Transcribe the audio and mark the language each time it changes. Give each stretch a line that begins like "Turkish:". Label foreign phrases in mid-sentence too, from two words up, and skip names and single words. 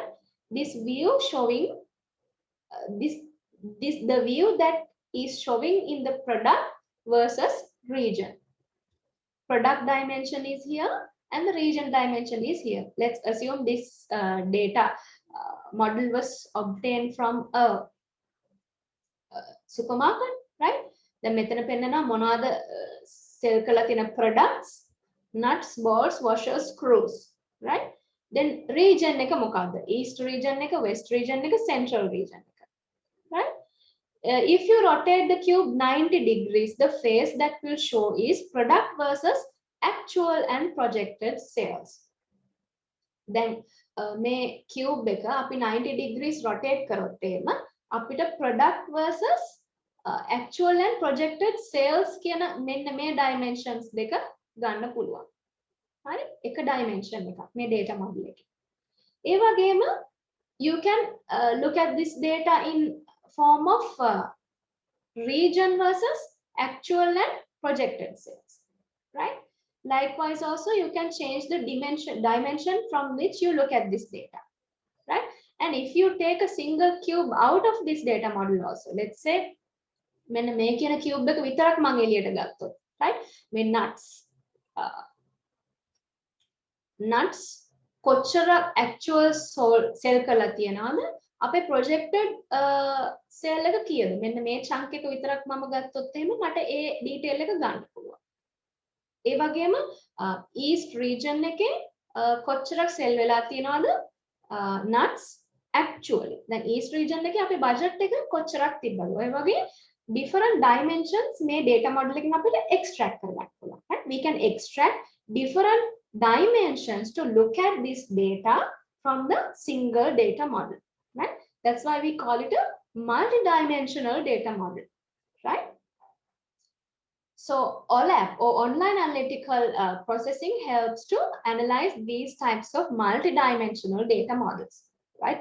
English: This view showing the view that is showing in the product versus region. Product dimension is here and the region dimension is here. Let's assume this data model was obtained from a supermarket, right? The
Sinhala: මෙතන පෙන්නනවා මොනවාද
English: sell
Sinhala: කරලා තියෙන
English: products, nuts, bolts, washers, screws, right?
Sinhala: Then region එක මොකක්ද?
English: East region එක, West region එක, Central region එක, right? If you rotate the cube 90 degrees, the face that will show is product versus actual and projected sales.
Sinhala: Then මේ cube එක අපි 90
English: degrees rotate
Sinhala: කරොත් එහෙම අපිට
English: product versus actual and projected sales
Sinhala: කියන මෙන්න මේ dimensions දෙක ගන්න පුළුවන්. හරි? එක dimension එකක් මේ
English: data model
Sinhala: එකේ. ඒ වගේම
English: you can look at this data in form of region versus actual and projected sales, right? Likewise also you can change the dimension from which you look at this data, right? And if you take a single cube out of this data model also, let's say
Sinhala: මෙන්න මේ කියන cube එක විතරක් මම එළියට ගත්තොත්,
English: right?
Sinhala: මේ nuts කොච්චර actual sell කරලා තියනවද? අපේ
English: projected sale
Sinhala: එක කීයද? මෙන්න මේ chunk එක විතරක් මම ගත්තොත් එහෙම මට ඒ detail එක ගන්න පුළුවන්. ඒ වගේම
English: east region
Sinhala: එකේ කොච්චරක් sell වෙලා තියනවද?
English: nuts actually.
Sinhala: දැන්
English: east region
Sinhala: එකේ අපේ budget එක කොච්චරක් තිබ්බද? ඔය වගේ
English: different dimensions
Sinhala: මේ
English: data model
Sinhala: එකෙන් අපිට extract කරගන්න පුළුවන්.
English: Right? We can extract different dimensions to look at this data from the single data model, right? That's why we call it a multidimensional data model, right? So OLAP or online analytical processing helps to analyze these types of multidimensional data models, right?